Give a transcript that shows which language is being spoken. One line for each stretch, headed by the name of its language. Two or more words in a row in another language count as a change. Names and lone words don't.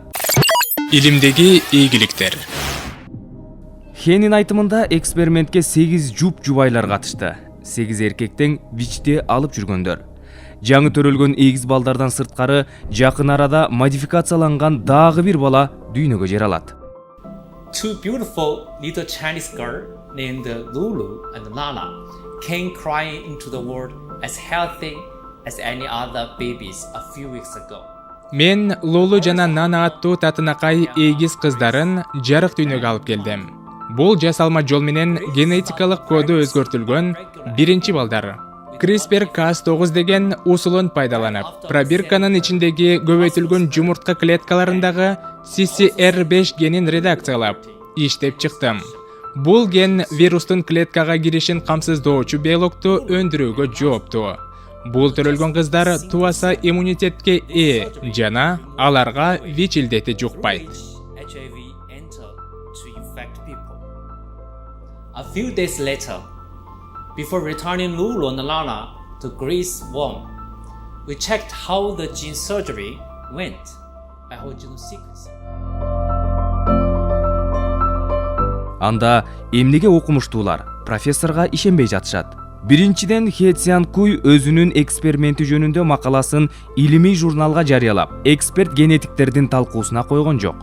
Kyrgyz: Илимдеги ийгиликтер. Хэнин айтымында экспериментке 8 жубайлар катышты. 8 эркектен ВИЧ-ти алып жүргөндөр. Жаңы төрөлгөн эгиз балдардан сырткары жакын арада модификацияланган дагы бир бала дүйнөгө жаралат.
English: Two beautiful little Chinese girls named Lulu and Lala came crying into the world as healthy as any other babies a few weeks ago.
Kyrgyz: Мен Лулу жана Нана аттуу татынакай эгиз кыздарын жарык дүйнөгө алып келдим. Бул жасалма жол менен генетикалык коду өзгөртүлгөн биринчи балдар. CRISPR-Cas9 деген усулун пайдаланып, пробирканын ичиндеги көбөйтүлгөн жумуртка клеткаларындагы CCR5 генин редакциялап, иштеп чыктым. Бул ген вирустун клеткага киришин камсыздоочу белокту өндүрүүгө жооптуу. Бул төрөлгөн кыздар туаса иммунитетке ээ жана аларга ВИЧ илдети жукпайт.
English: A few days later, before returning Lulu and Lana to Greece womb, we checked how the gene surgery went by whole genome sequencing.
Kyrgyz: Анда эмнеге окумуштуулар профессорго ишенбей жатышат? Биринчиден, Хэ Цзянкуй өзүнүн эксперименти жөнүндө макаласын илимий журналга жарыялап, эксперт генетиктердин талкуусуна койгон жок.